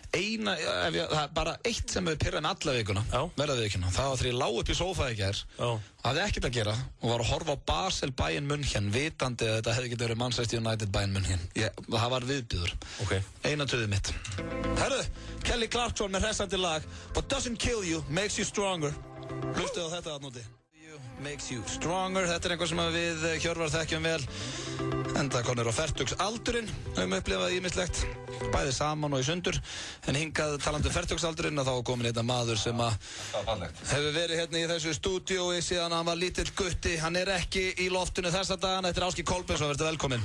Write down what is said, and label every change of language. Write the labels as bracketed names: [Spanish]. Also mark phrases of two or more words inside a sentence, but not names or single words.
[Icelandic] Það er bara eitt sem við pirraði með alla vikuna, verða vikuna. Það var þegar ég lá upp í sófaði í gær, hafði ekkert að gera og var að horfa á Basel Bayern München, vitandi að þetta hefði getið verið Manchester United Bayern München. Það var viðbjöður. Eina tuðið mitt. Herru, Kelly Clarkson með hressandi lag. [English] What doesn't kill you makes you stronger. [Icelandic] Hlustuð á þetta aðnúti. [English] Makes you stronger. [Icelandic] Þetta er einhver sem við Hjörvar þekkjum vel. Enda konur á fertugsaldurinn, höfum upplifað ýmislegt, bæði saman og í sundur. En hingað talandi um fertugsaldurinn að þá er komin hérna maður sem hefur verið hérna í þessu stúdíói síðan hann var lítill gutti. Hann er ekki í loftinu þessa dagana. Þetta er Ásgeir Kolbeinsson, verður velkominn.